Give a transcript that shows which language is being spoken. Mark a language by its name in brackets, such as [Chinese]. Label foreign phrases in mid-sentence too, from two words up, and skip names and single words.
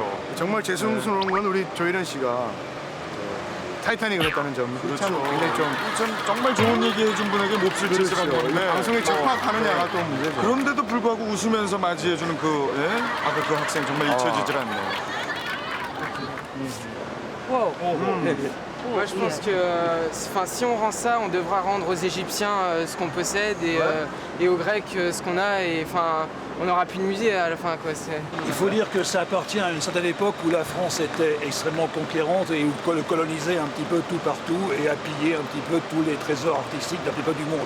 [Korean] 정말 죄송스러운 건 우리 조혜련 씨가 타이타닉을 했다는 점. 그렇죠. 굉장히 좀 정말 좋은 얘기 해준 분에게 몹쓸 짓을 한 건데 방송에 적합하느냐가 또 문제죠. 그런데도 불구하고 웃으면서 맞이해주는 아까 그 학생 정말 잊혀지질 않네요. [French] Moi je pense que si on rend ça, on devra rendre aux Égyptiens ce qu'on possède et aux Grecs ce qu'on a et on n'aura plus de musée à la fin quoi. Il faut dire que ça appartient à une certaine époque où la France était extrêmement conquérante et où colonisait un petit peu tout partout et a pillé un petit peu tous les trésors artistiques d'un petit peu du monde.